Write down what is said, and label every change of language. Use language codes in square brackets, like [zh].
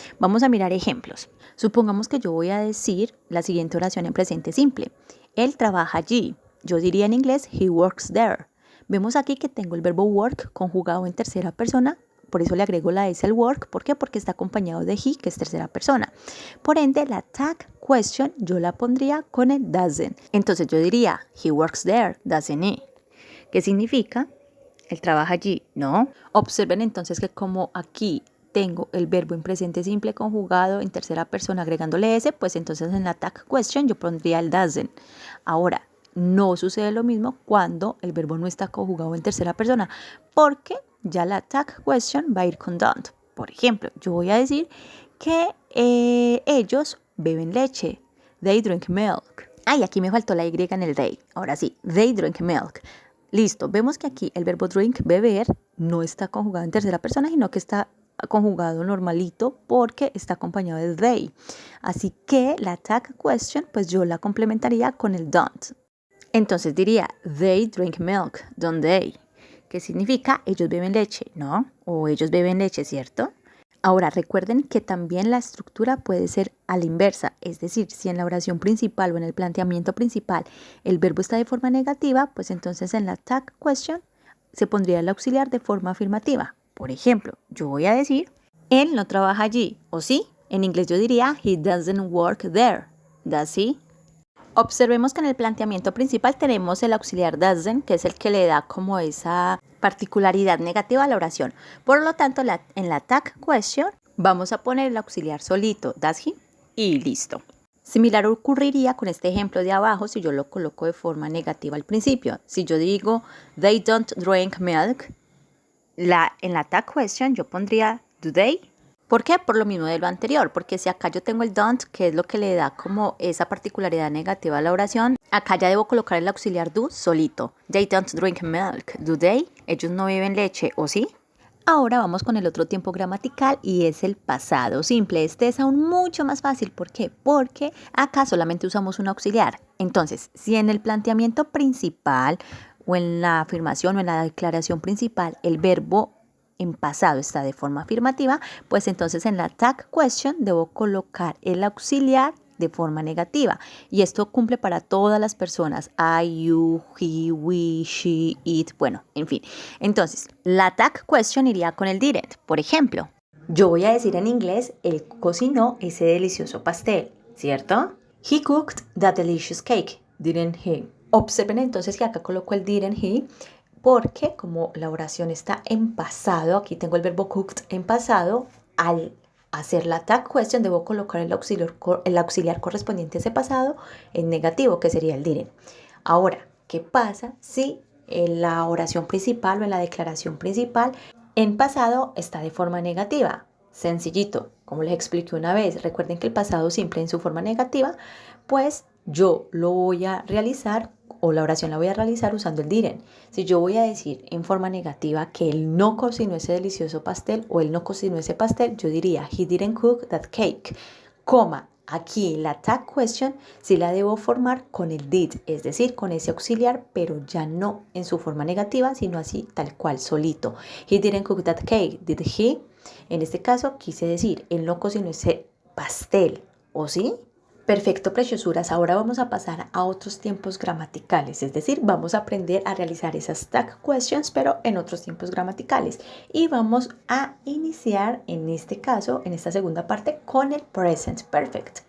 [es] Vamos a mirar ejemplos. Supongamos que yo voy a decir la siguiente oración en presente simple. Él trabaja allí. Yo diría en inglés, [en] he works there. [es] Vemos aquí que tengo el verbo work conjugado en tercera persona. Por eso le agrego la S al work. ¿Por qué? Porque está acompañado de he, que es tercera persona. Por ende, la tag question yo la pondría con el doesn't. Entonces yo diría, [en] he works there, doesn't he? [es] ¿Qué significa? Él trabaja allí, ¿no? Observen entonces que como aquí tengo el verbo en presente simple conjugado en tercera persona agregándole S, pues entonces en la tag question yo pondría el doesn't. Ahora, no sucede lo mismo cuando el verbo no está conjugado en tercera persona, porque ya la tag question va a ir con don't. Por ejemplo, yo voy a decir que ellos beben leche. [en] They drink milk. [es] Ay, aquí me faltó la Y en el they. Ahora sí, [en] they drink milk. [es] Listo, vemos que aquí el verbo drink, beber, no está conjugado en tercera persona, sino que está conjugado normalito porque está acompañado de they. Así que la tag question, pues yo la complementaría con el don't. Entonces diría, [en] they drink milk, don't they? [es] ¿Qué significa? Ellos beben leche, ¿no? O ellos beben leche, ¿cierto? Ahora, recuerden que también la estructura puede ser a la inversa, es decir, si en la oración principal o en el planteamiento principal el verbo está de forma negativa, pues entonces en la tag question se pondría el auxiliar de forma afirmativa. Por ejemplo, yo voy a decir, él no trabaja allí, ¿o sí? En inglés yo diría, [en] he doesn't work there, ¿does he? [es] Observemos que en el planteamiento principal tenemos el auxiliar doesn't, que es el que le da como esa particularidad negativa a la oración. Por lo tanto, en la tag question vamos a poner el auxiliar solito, does he, y listo. Similar ocurriría con este ejemplo de abajo si yo lo coloco de forma negativa al principio. Si yo digo, [en] they don't drink milk, [es] en la tag question yo pondría, [en] do they? [es] ¿Por qué? Por lo mismo de lo anterior, porque si acá yo tengo el don't, que es lo que le da como esa particularidad negativa a la oración, acá ya debo colocar el auxiliar do solito. [en] They don't drink milk, do they? [es] Ellos no beben leche, ¿o sí? Ahora vamos con el otro tiempo gramatical y es el pasado simple. Este es aún mucho más fácil. ¿Por qué? Porque acá solamente usamos un auxiliar. Entonces, si en el planteamiento principal o en la afirmación o en la declaración principal el verbo en pasado está de forma afirmativa, pues entonces en la tag question debo colocar el auxiliar de forma negativa. Y esto cumple para todas las personas. I, you, he, we, she, it, bueno, en fin. Entonces, la tag question iría con el didn't. Por ejemplo, yo voy a decir en inglés, él cocinó ese delicioso pastel, ¿cierto? [en] He cooked that delicious cake, didn't he? [es] Observen entonces que acá coloco el didn't he, porque como la oración está en pasado, aquí tengo el verbo cooked en pasado, al hacer la tag question debo colocar el auxiliar correspondiente a ese pasado en negativo, que sería el didn't. Ahora, ¿qué pasa si en la oración principal o en la declaración principal en pasado está de forma negativa? Sencillito, como les expliqué una vez, recuerden que el pasado simple en su forma negativa, pues yo lo voy a realizar o la oración la voy a realizar usando el didn't. Si yo voy a decir en forma negativa que él no cocinó ese delicioso pastel o él no cocinó ese pastel, yo diría [en] he didn't cook that cake, [es] coma, aquí la tag question sí la debo formar con el did, es decir, con ese auxiliar, pero ya no en su forma negativa, sino así tal cual, solito. [en] He didn't cook that cake, did he? [es] En este caso quise decir, él no cocinó ese pastel, ¿o sí? Perfecto, preciosuras. Ahora vamos a pasar a otros tiempos gramaticales, es decir, vamos a aprender a realizar esas tag questions, pero en otros tiempos gramaticales. Y vamos a iniciar, en este caso, en esta segunda parte, con el present perfect.